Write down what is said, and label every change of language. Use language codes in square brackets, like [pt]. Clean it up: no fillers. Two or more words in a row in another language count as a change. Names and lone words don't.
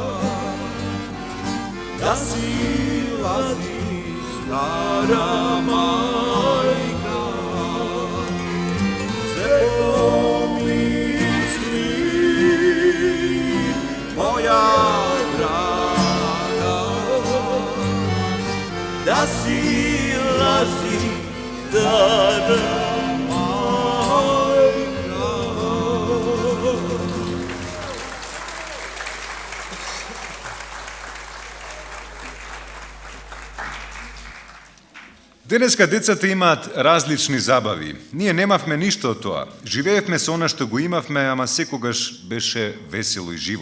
[sr] da silazi stara majka, sve pomisli moja draga, da silazi stara majka. [mk] Денеска децата имаат различни забави. Ние немавме ништо од тоа. Живеевме со она што го имавме, ама секогаш беше весело и живо.